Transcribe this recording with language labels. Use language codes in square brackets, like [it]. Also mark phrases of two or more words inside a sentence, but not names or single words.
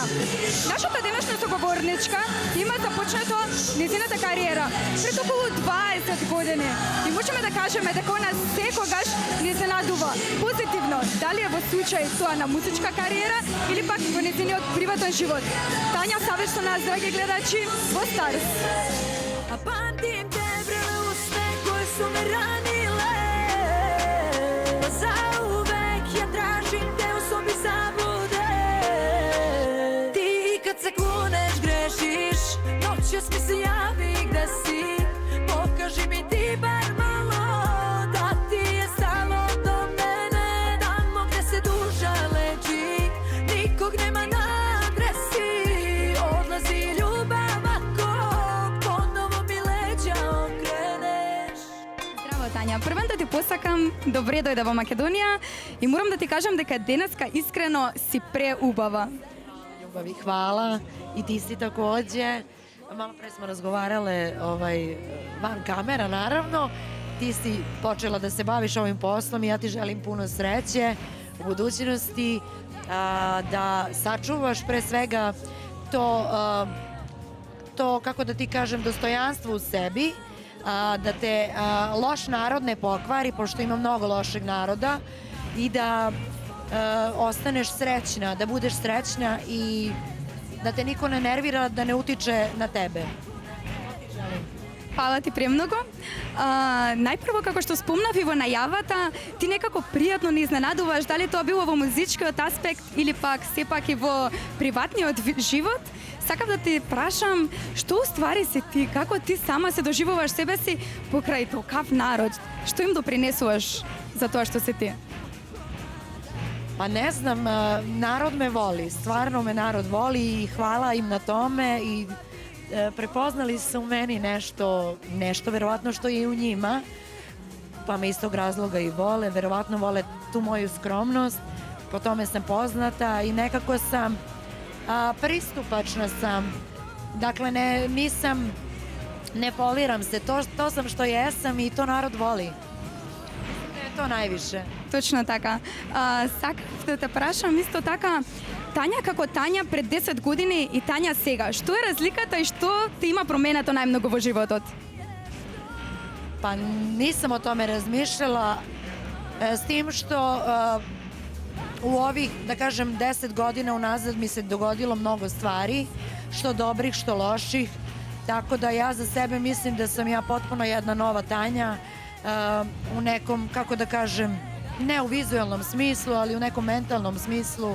[mk] Нашата денешна соговорничка има започнато незината кариера пред околу 20 години и можеме да кажеме дека она секогаш ни изненадува позитивно, дали е во случај тоа на музичка кариера или пак во незиниот приватен живот. Тања Савич со нас, драги гледачи, во Старс. [sr] A pamtim te vrele usne koje su me ranile. Zauvek ja tražim te u sobi zabude. Ti kad se kloneš grešiš, noćas mi se javi gde si. Pokaži mi ti bar malo da ti je stalo do mene. Tamo gde se duša leči, nikog nema na adresi. Odlazi ljubav ako ponovo mi leđa okreneš. [mk] Здраво, Тања. Првен да ти посакам добре дојде во Македонија и морам да ти кажам дека денеска искрено си преубава. [sr] Ljubavi, hvala. I ti si takođe. Malo pre smo razgovarale van kamera, naravno. Ti si počela da se baviš ovim poslom i ja ti želim puno sreće u budućnosti, da sačuvaš pre svega to, kako da ti kažem, dostojanstvo u sebi, da te loš narod ne pokvari, pošto ima mnogo lošeg naroda, i da ostaneš srećna, da budeš srećna i da te niko ne nervira, da ne utiče na tebe. [mk] Hvala ти премногу. Најпрво, како што спомнав и во најавата, ти некако пријатно не изненадуваш дали тоа било во музичкиот аспект или пак сепак и во приватниот живот. Сакав да ти прашам, што уствари си ти, како ти сама се доживуваш себе си покрај такав народ? Што им допринесуваш за тоа што си ти? [sr] Pa ne znam, narod me voli, stvarno me narod voli i hvala im na tome i prepoznali su u meni nešto verovatno što je i u njima, pa me iz tog razloga i vole, verovatno vole tu moju skromnost, po tome sam poznata i nekako sam, pristupačna sam, dakle ne poliram se, to sam što jesam i to narod voli. To najviše. [mk] Точно така. Сакав да те прашам исто така, Тања како Тања пред 10 години и Тања сега. Што е разликата и што ти има променето најмногу во животот? [sr] Pa nisam o tome razmišljala, s tim što u ovih, da kažem, 10 godina unazad mi se dogodilo mnogo stvari, što dobrih, što loših, tako da ja za sebe mislim da sam ja potpuno jedna nova Taњa, u nekom, kako da kažem, ne u vizualnom smislu, ali u nekom mentalnom smislu.